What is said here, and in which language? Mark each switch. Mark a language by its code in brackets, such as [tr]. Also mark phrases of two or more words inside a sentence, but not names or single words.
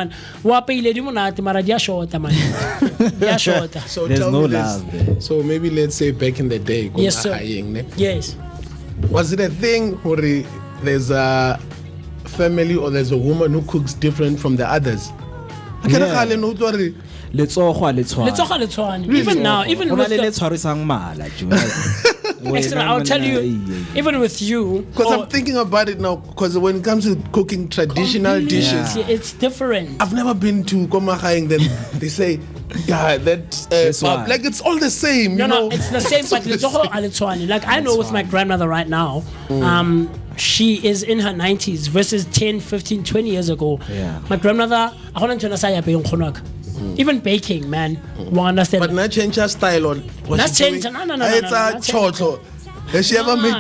[en] There's tell no me this. love there. So maybe let's say back in the day, Yes, sir. Yes. was it a thing where there's a family or there's a woman who cooks different from the others? Yeah. [st] Letsogo le tshwana. [en] Even now, even [st] Ho na [en] with [st] le le [en] the, [st] tshwarisang mala, [en] extra, I'll tell you, even with you, Because I'm thinking about it now. Because when it comes to cooking traditional dishes, it's different. I've never been to Komahang. Then they say, yeah, that's why. like it's all the same. No, you know? it's the same, but [st] letsogo a le tshwane. [en] Like I know with my grandmother right now, she is in her 90s versus 10, 15, 20 years ago. Yeah. My grandmother, even baking, man, you understand? But not change her style on. what Not she's change- doing. no, It's not a change. chocolate. Has she ever made